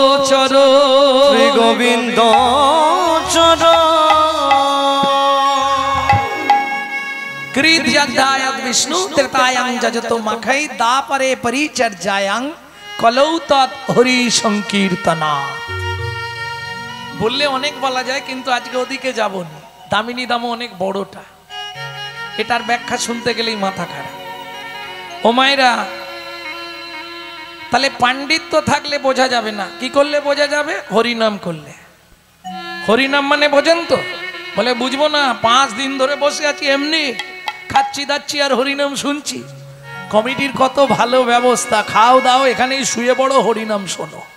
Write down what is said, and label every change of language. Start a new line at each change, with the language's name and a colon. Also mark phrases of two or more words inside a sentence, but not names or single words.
Sanskrit: চরণ कृत विष्णु त्रेतायां जजतो मखै दापरे परिचर्यायां कलौ तत् हरि संकीर्तना
Bangla: বললে অনেক বলা যায় কিন্তু আজকে ওদিকে যাব না দামিনী দামও অনেক বড়টা এটার ব্যাখ্যা শুনতে গেলেই মাথা খারাপ ও মায়েরা তাহলে পাণ্ডিত্য থাকলে বোঝা যাবে না কি করলে বোঝা যাবে হরিনাম করলে হরিনাম মানে বোঝেন তো বলে বুঝবো না 5 দিন ধরে বসে আছি এমনি খাচ্ছি দাচ্ছি আর হরিনাম শুনছি কমিটির কত ভালো ব্যবস্থা খাও দাও এখানেই শুয়ে পড়ো হরিনাম শোনো